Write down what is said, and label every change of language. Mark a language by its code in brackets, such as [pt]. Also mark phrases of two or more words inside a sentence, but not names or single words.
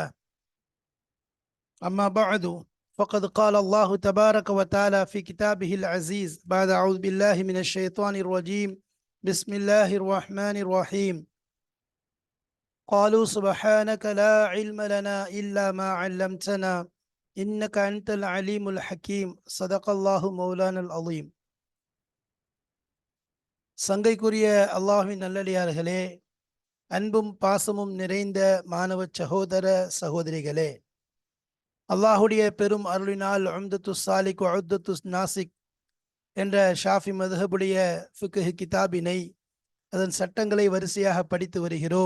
[ar] أما بعد، فقد قال الله تبارك وتعالى في كتابه العزيز بعد أعوذ بالله من الشيطان الرجيم. بسم الله الرحمن الرحيم. قالوا سبحانك لا علم لنا إلا ما علمتنا إنك أنت العليم الحكيم. صدق الله مولانا العظيم. [ta] சங்கைக்குரிய அல்லாஹ்வின் நல்லடியார்களே, அன்பும் பாசமும் நிறைந்த மாணவ சகோதர சகோதரிகளே, அல்லாஹுடைய பெரும் அருளினால் உம்தத்து சாலிக் உத்தத்து நாசிக் என்ற ஷாஃபி மதுஹபுடைய ஃபிக்ஹ் கிதாபினை, அதன் சட்டங்களை வரிசையாக படித்து வருகிறோம்.